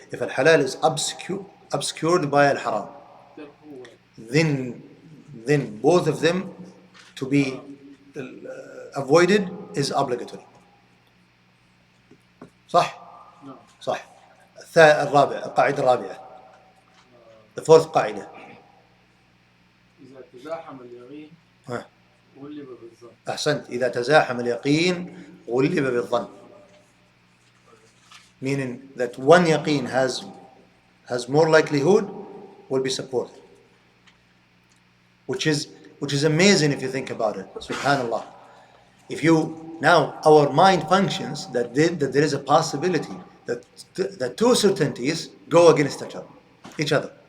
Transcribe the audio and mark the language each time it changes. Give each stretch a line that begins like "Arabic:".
English: If الحلال is obscured by الحرام, then both of them to be avoided is obligatory.
Arabic: صح؟ صح. القاعدة الرابعة.
English: The fourth قاعدة.
Arabic: إذا تزاحم اليقين غلب بالظن. أحسنت. إذا تزاحم اليقين غلب بالظن.
English: Meaning that one yaqeen has more likelihood will be supported. Which is amazing if you think about it. Subhanallah. If you now our mind functions that there is a possibility that the 2 certainties go against each other.